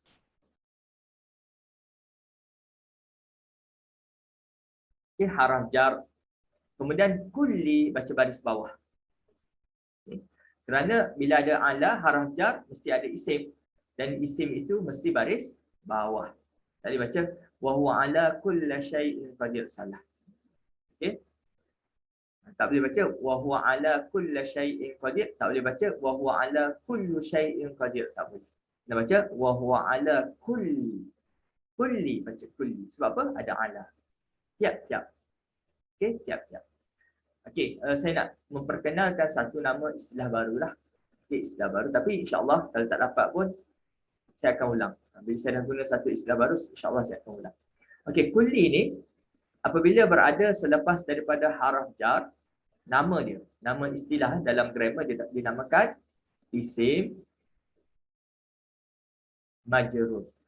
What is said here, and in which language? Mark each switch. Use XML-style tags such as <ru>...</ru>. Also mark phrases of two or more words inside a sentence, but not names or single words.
<ms>Okay,</ms> <ar>haraf jar.</ar> <ms>Kemudian kulli, baca baris bawah. Okay. Kerana bila ada</ms> <ar>ala haraf jar,</ar> <ms>mesti ada isim. Dan isim itu mesti baris bawah. Tadi baca</ms> <ar>wa huwa ala kulli syai'in qadir,</ar> <ms>salah. Okey. Tak boleh baca</ms> <ar>wa huwa ala kulli syai'in qadir,</ar> <ms>tak boleh baca</ms> <ar>wa huwa ala kulli syai'in qadir,</ar> <ms>tak boleh. Kita baca</ms> <ar>wa huwa ala kulli.</ar> <ms>Kulli, baca kulli. Sebab apa? Ada ala. Tiap-tiap. Okey, tiap-tiap. Okey, saya nak memperkenalkan satu nama istilah barulah. Okey, istilah baru, tapi insya-Allah kalau tak dapat pun saya akan ulang. Bila saya dah guna satu istilah baru, insya-Allah saya akan ulang. Okey, kulli ni apabila berada selepas daripada</ms> <ar>haraf jar,</ar> <ms>nama dia, nama istilah dalam grammar dia dinamakan</ms> <ar>isim majrur.</ar>